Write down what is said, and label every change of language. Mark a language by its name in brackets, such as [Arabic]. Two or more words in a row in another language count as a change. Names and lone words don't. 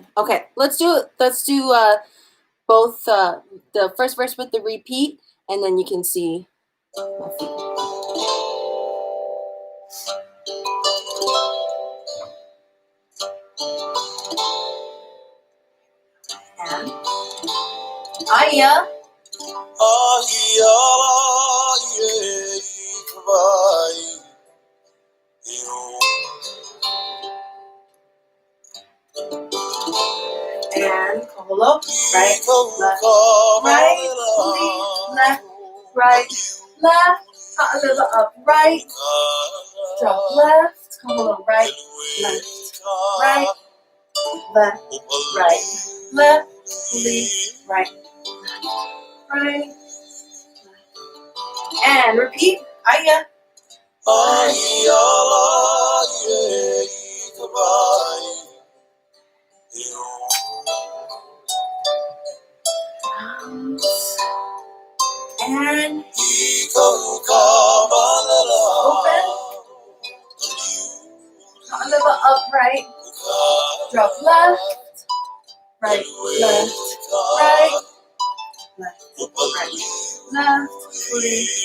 [English] Okay, let's do both the first verse with the repeat, and then you can see my feet. And ʻaia. And kaholo, right, left, ha'aleva up, right, drop left, kaholo, right, left, right, and repeat, ʻaia. And open, ha'aleva upright, drop left, right, fully.